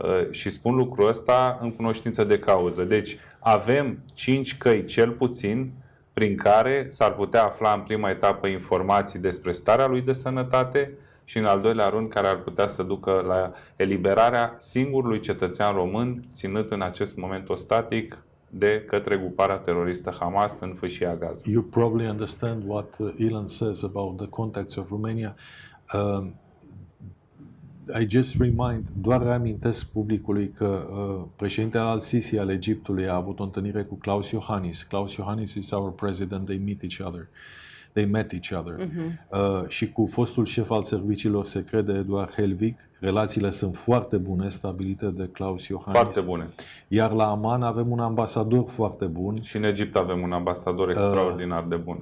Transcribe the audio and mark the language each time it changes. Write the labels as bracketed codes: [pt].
[ro] Și spun lucrul ăsta în cunoștință de cauză. Deci avem 5 căi cel puțin prin care s-ar putea afla în prima etapă informații despre starea lui de sănătate și în al doilea rând care ar putea să ducă la eliberarea singurului cetățean român ținut în acest moment ostatic de către gruparea teroristă Hamas în fâșia Gaza. [en] You probably understand what Ilan says about the contacts of Romania. I just [ro] doar reamintesc publicului că președintele al-Sisi al Egiptului a avut o întâlnire cu Klaus Iohannis. [en] Klaus Iohannis is our president, they met each other. [ro] Și cu fostul șef al serviciilor secrete, Eduard Helvig, relațiile sunt foarte bune, stabilite de Klaus Iohannis. Foarte bune. Iar la Amman avem un ambasador foarte bun. Și în Egipt avem un ambasador extraordinar de bun.